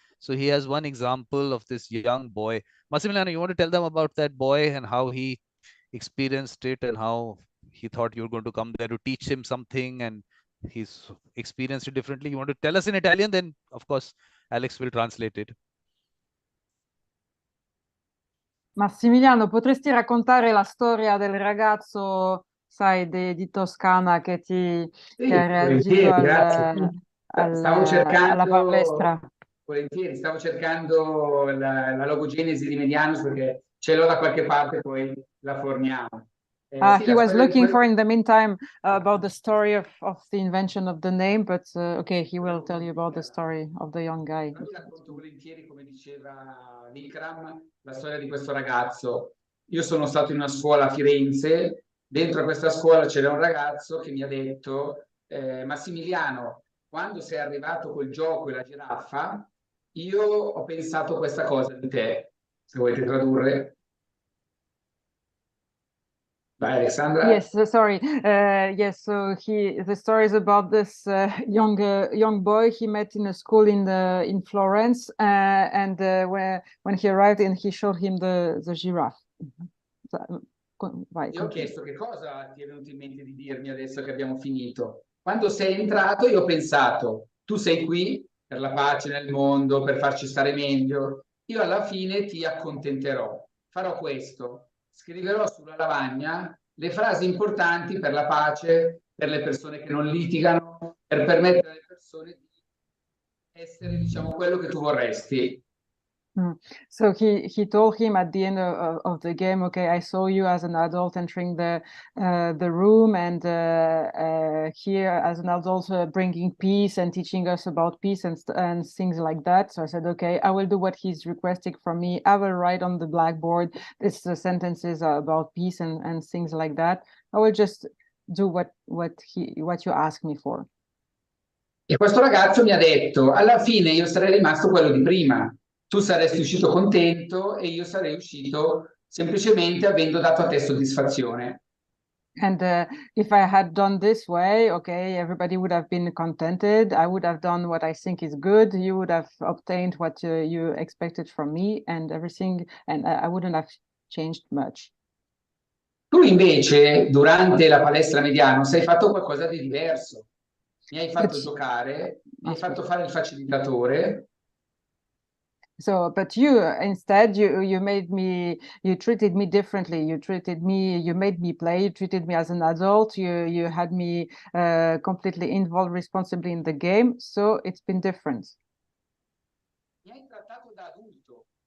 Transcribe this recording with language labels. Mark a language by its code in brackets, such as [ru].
[en] So he has one example of this young boy. Massimiliano, you want to tell them about that boy and how he experienced it and how he thought you were going to come there to teach him something and he's experienced it differently. You want to tell us in Italian, then of course Alex will translate it. [it] Massimiliano, potresti raccontare la storia del ragazzo, sai, di Toscana che ha reagito alla palestra? Volentieri, stavo cercando la logogenesi di Medianos perché ce l'ho da qualche parte, poi la forniamo. Sì, [en] he was looking for in the meantime about the story of the invention of the name, but okay, he will tell you about the story of the young guy. [it] Vi racconto volentieri, come diceva Vikram, la storia di questo ragazzo. Io sono stato in una scuola a Firenze, dentro a questa scuola c'era un ragazzo che mi ha detto Massimiliano, quando sei arrivato col gioco e la giraffa, io ho pensato questa cosa di te, se volete tradurre. Vai, Alessandra. [en] Yes, sorry. Yes, so the story is about this young boy he met in a school in Florence, and when he arrived and he showed him the giraffe. [it] Vai, io ho chiesto che cosa ti è venuto in mente di dirmi adesso che abbiamo finito. Quando sei entrato io ho pensato, tu sei qui per la pace nel mondo, per farci stare meglio, io alla fine ti accontenterò, farò questo, scriverò sulla lavagna le frasi importanti per la pace, per le persone che non litigano, per permettere alle persone di essere, diciamo, quello che tu vorresti. [en] So he told him at the end of the game, okay, I saw you as an adult entering the room, and here as an adult bringing peace and teaching us about peace and things like that. So I said, okay, I will do what he's requesting from me. I will write on the blackboard these sentences about peace and things like that. I will just do what you ask me for. [it] E questo ragazzo mi ha detto, alla fine io sarei rimasto quello di prima. Tu saresti uscito contento e io sarei uscito semplicemente avendo dato a te soddisfazione. [en] And if I had done this way, okay, everybody would have been contented. I would have done what I think is good. You would have obtained what you expected from me and everything, and I wouldn't have changed much. [it] Tu invece, durante la palestra Medianos, hai fatto qualcosa di diverso. Mi hai fatto giocare, mi hai fatto fare il facilitatore. [en] So, but you instead, you treated me differently. You made me play. You treated me as an adult. You had me completely involved responsibly in the game. So it's been different. [it] Mi hai trattato da adulto.